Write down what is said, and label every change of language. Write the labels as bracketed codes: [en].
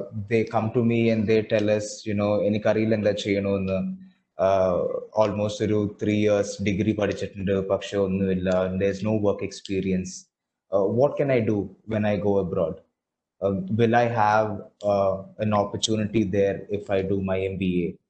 [en] They come to me and they tell us, [ml] എനിക്കറിയില്ല എന്താ ചെയ്യണമെന്ന്. Almost ഒരു 3 years degree പഠിച്ചിട്ടുണ്ട്, പക്ഷെ ഒന്നുമില്ല. [en] There's no work experience. What can I do when I go abroad? Will I have an opportunity there if I do my MBA?